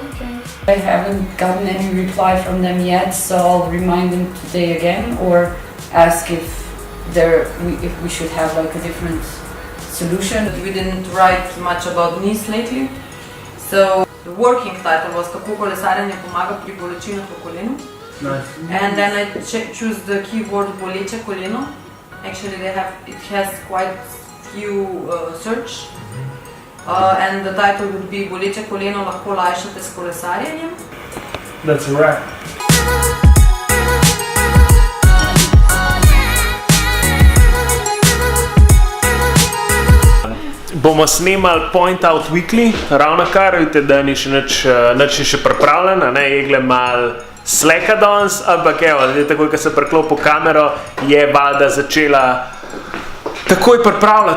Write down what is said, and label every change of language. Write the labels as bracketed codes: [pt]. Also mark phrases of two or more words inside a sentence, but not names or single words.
[en] Okay. I haven't gotten any reply from them yet, so I'll remind them today again, or ask if we should have a different solution. We didn't write much about knees lately, so the working title was [sl] Kako kolesarjenje pomaga pri bolečinah v kolenu. [en] Nice. And then I choose the keyword [sl] boleče koleno. [en] Actually it has quite few search. And the title would be [sl] Boleče koleno lahko lajšate s kolesarjenjem. [en] That's a wrap. [sl] Bomo snemali Point Out Weekly, ravnokar, vidite, da ni še nič še pripravljeno, ne, Egle mal sleka danes, ampak evo, takoj, ko se priklopil kamero, je valjda začela takoj pripravljati.